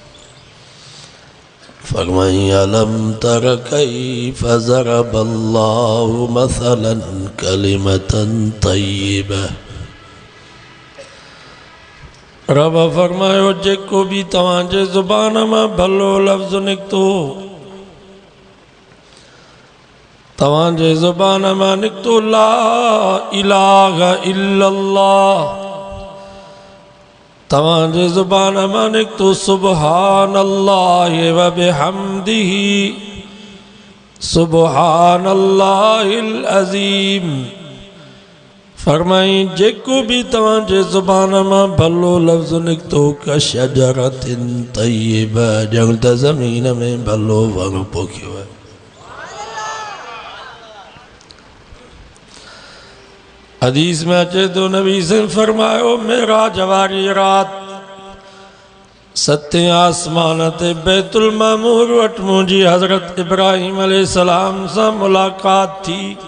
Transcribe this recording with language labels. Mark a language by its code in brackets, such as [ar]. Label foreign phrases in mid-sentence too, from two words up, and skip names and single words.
[sd] फरमाई [ar] ألم تر كيف ضرب الله مثلا كلمة طيبة. [sd] रब फरमायो जेको भी तव्हांजे ज़ुबान मां भलो लफ्ज़ निकतो, तव्हांजे ज़ुबान मां निकतो [ar] لا إله إلا الله, [sd] तव्हांजे ज़ुबान मां निकतो [ar] سبحان الله وبحمده سبحان الله العظيم. [sd] फरमाई जेको भी तव्हांजे ज़ुबान मां भलो लफ्ज़ निकतो [ar] كشجرة طيبة, [sd] ॼण त ज़मीन में भलो वण पोखियो आहे। हदीस में अचे तो नबी से फरमायो मेराज वारी रात 7 आसमान ते बैतुल मामूर वट मुंहिंजी हज़रत इब्राहिम अलैहिस्सलाम सां मुलाक़ात थी।